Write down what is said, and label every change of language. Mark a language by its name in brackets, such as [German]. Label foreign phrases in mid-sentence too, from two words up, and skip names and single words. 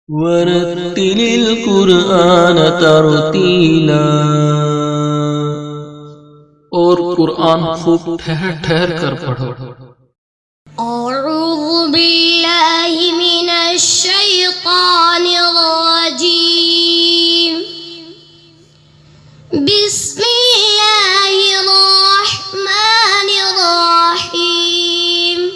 [Arabic] ورتل القرآن ترتيلا. [Urdu] اور قرآن خوب ٹھہر ٹھہر کر پڑھو. [Arabic] أعوذ بالله من الشيطان الرجيم. بسم الله الرحمن الرحيم.